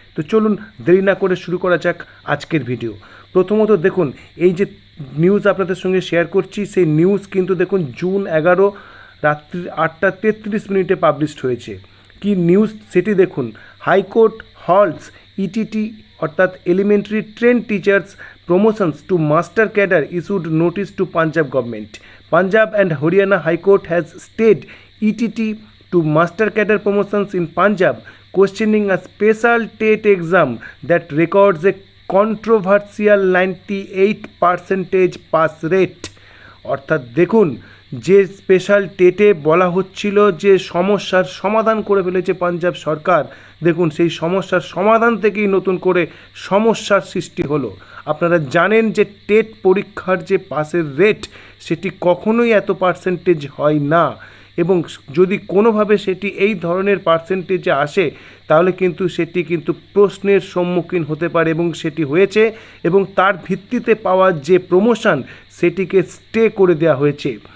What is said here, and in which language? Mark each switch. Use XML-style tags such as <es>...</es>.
<bn>তো চলুন দেরি না করে শুরু করা যাক আজকের ভিডিও। প্রথমত দেখুন, এই যে নিউজ আপনাদের সঙ্গে শেয়ার করছি সেই নিউজ কিন্তু দেখুন জুন 11 রাত্রি 8:33 পাবলিশড হয়েছে। কি নিউজ সেটি দেখুন।</bn> <en>High court halts ETT অর্থাৎ elementary train teachers promotions to master cadre issued notice to Punjab government. Punjab and Haryana high court has stayed ETT to master cadre promotions in Punjab, questioning a special TET exam that records a controversial 98% pass rate।</en> <bn>অর্থাৎ দেখুন, যে special টেটে বলা হচ্ছিল যে সমস্যার সমাধান করে ফেলেছে পাঞ্জাব সরকার, দেখুন সেই সমস্যার সমাধান থেকেই নতুন করে সমস্যার সৃষ্টি হলো। আপনারা জানেন যে টেট পরীক্ষার যে পাসের রেট সেটি কখনোই এত পার্সেন্টেজ হয় না এবং যদি কোনোভাবে সেটি এই ধরনের পার্সেন্টেজে আসে তাহলে কিন্তু সেটি কিন্তু প্রশ্নের সম্মুখীন হতে পারে এবং সেটি হয়েছে এবং তার ভিত্তিতে পাওয়া যে প্রমোশন সেটিকে স্টে করে দেওয়া হয়েছে।</bn>